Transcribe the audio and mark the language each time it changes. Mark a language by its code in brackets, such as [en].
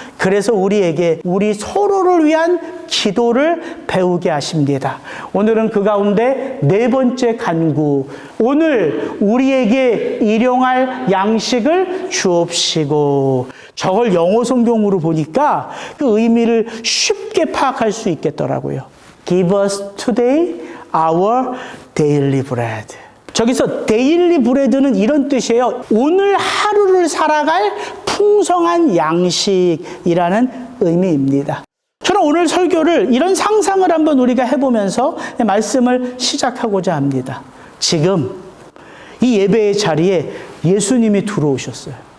[ko] 그래서 우리에게 우리 서로를 위한 기도를 배우게 하십니다. 오늘은 그 가운데 4번째 간구, 오늘 우리에게 일용할 양식을 주옵시고. 저걸 영어 성경으로 보니까 그 의미를 쉽게 파악할 수 있겠더라고요. [en] Give us today our daily bread. [ko] 저기서 데일리 브레드는 이런 뜻이에요. 오늘 하루를 살아갈 풍성한 양식이라는 의미입니다. 저는 오늘 설교를 이런 상상을 한번 우리가 해보면서 말씀을 시작하고자 합니다. 지금 이 예배의 자리에 예수님이 들어오셨어요.